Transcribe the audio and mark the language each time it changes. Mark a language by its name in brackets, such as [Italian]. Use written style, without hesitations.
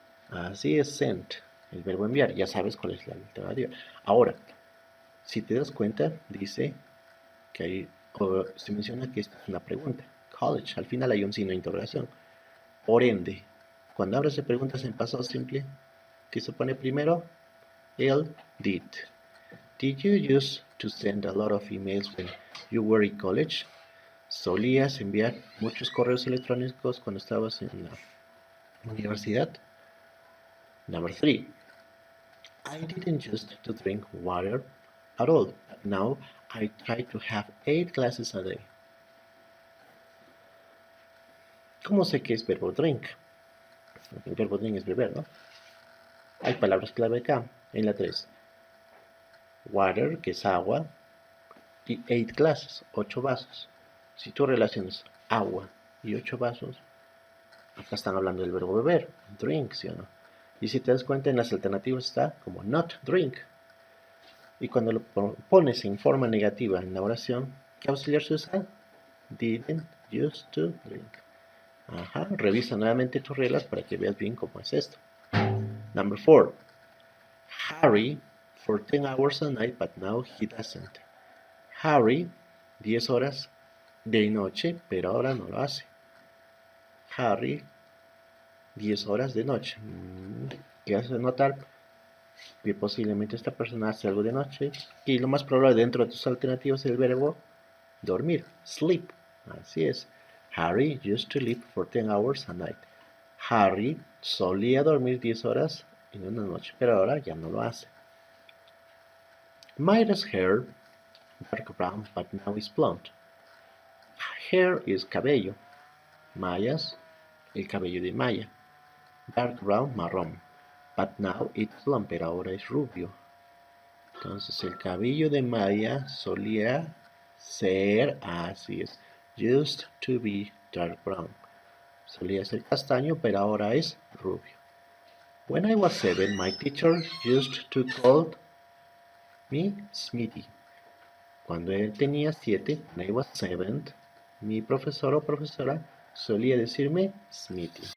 [Spanish] Así es, send, el verbo enviar. Ya sabes cuál es la alternativa. Ahora, si te das cuenta, dice que hay, o se menciona que esta es una pregunta. College, al final hay un signo de interrogación. Por ende, cuando hablas de preguntas en pasado simple, ¿qué se pone primero? El did. [English] Did you used to send a lot of emails when you were in college? [Spanish] ¿Solías enviar muchos correos electrónicos cuando estabas en la universidad? [English] Number 3. I didn't used to drink water at all, but now I try to have 8 glasses a day. [Spanish] ¿Cómo sé que es verbo drink? El verbo drink es beber, ¿no? Hay palabras clave acá, en la 3. Water, que es agua, y [English] 8 glasses, [Spanish] 8 vasos. Si tú relacionas agua y 8 vasos, acá están hablando del verbo beber, drink, ¿sí o no? Y si te das cuenta, en las alternativas está como not drink. Y cuando lo pones en forma negativa en la oración, ¿qué auxiliar se usa? [English] Didn't used to drink. [Spanish] Ajá, revisa nuevamente tus reglas para que veas bien cómo es esto. [English] Number 4. Harry for 10 hours a night, but now he doesn't. [Spanish] Harry, 10 horas de noche, pero ahora no lo hace. Harry, 10 horas de noche. ¿Qué hace notar? Que posiblemente esta persona hace algo de noche. Y lo más probable dentro de tus alternativas es el verbo dormir, sleep. Así es. [English] Harry used to sleep for 10 hours a night. [Spanish] Harry solía dormir 10 horas en una noche, pero ahora ya no lo hace. [English] Maya's hair, dark brown, but now is blonde. [Spanish] Hair es cabello. Maya's, el cabello de Maya. [English] Dark brown, [Spanish] marrón. [English] But now it's blonde, [Spanish] pero ahora es rubio. Entonces el cabello de Maya solía ser, así es, [English] used to be dark brown. [Spanish] Solía ser castaño, pero ahora es rubio. [English] When I was 7, my teacher used to call me Smithy. [Spanish] Cuando él tenía 7, [English] when I was 7, [Spanish] mi profesor o profesora solía decirme Smithy.